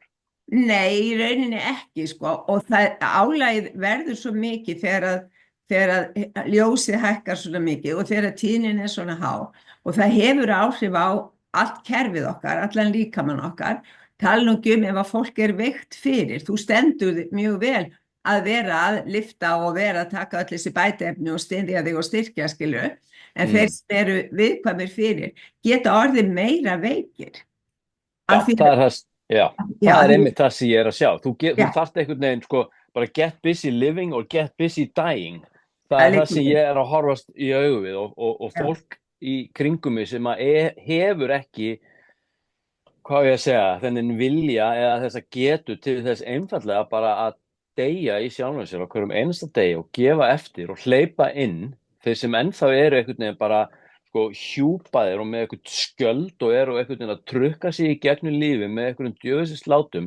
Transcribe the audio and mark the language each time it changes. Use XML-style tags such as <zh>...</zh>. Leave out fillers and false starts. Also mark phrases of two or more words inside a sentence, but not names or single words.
<is>Nei, í rauninni ekki sko og það álagið verður svo mikið þegar að ljósið hækkar svona mikið og þegar tíðnin er svona há og það hefur áhrif á allt kerfið okkar, allan líkamann okkar tala nú ekki ef að fólk er veikt fyrir, þú stendur mjög vel að vera að lyfta og vera að taka öll þessi bætiefni og styðja þig og styrkja skilu en þeir sem eru viðkvæmir fyrir geta orðið meira veikir það er einmitt það sem ég er að sjá þú þarft einhvern veginn sko bara</is> <en>get busy living</en> <is>og</is> <en>get busy dying</en> <is>það er það sem ég er að horfast í augu við og fólk í kringum mig sem að hefur ekki hvað ég að segja, þennan vilja eða þess að getu til þess einfallega bara að deyja í sjálfum sér á hverjum einasta degi og gefa eftir og hleypa inn þeir sem ennþá eru einhvern veginn bara sko hjúpaðir og með einhvern skjöld og eru einhvern veginn að trukka sig í gegnum lífi með einhverjum djöfisins látum.</is>